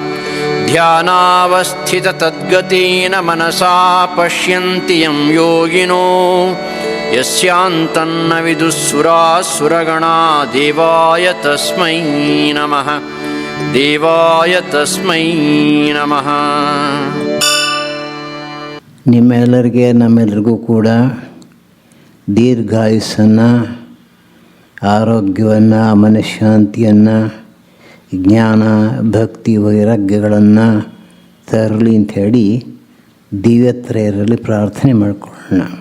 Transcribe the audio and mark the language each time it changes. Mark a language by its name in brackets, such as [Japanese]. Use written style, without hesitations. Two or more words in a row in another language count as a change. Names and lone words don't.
[Sanskrit] ध्यानावस्थिततद्गतेन मनसा पश्यन्ति यं योगिनो यस्यान्तन्न विदुःसुरासुरगणा देवाय तस्मै नमः देवाय तस्मै ನಮಃ. [Kannada] ನಿಮ್ಮೆಲ್ಲರಿಗೆ ನಮ್ಮೆಲ್ಲರಿಗೂ ಕೂಡ ದೀರ್ಘಾಯುಸ್ಸನ್ನು, ಆರೋಗ್ಯವನ್ನು, ಮನಃಶಾಂತಿಯನ್ನು, ಜ್ಞಾನ ಭಕ್ತಿ ವೈರಾಗ್ಯಗಳನ್ನು ತರಲಿ ಅಂಥೇಳಿ ದಿವ್ಯತ್ರಯರಲ್ಲಿ ಪ್ರಾರ್ಥನೆ ಮಾಡಿಕೊಳ್ಳೋಣ.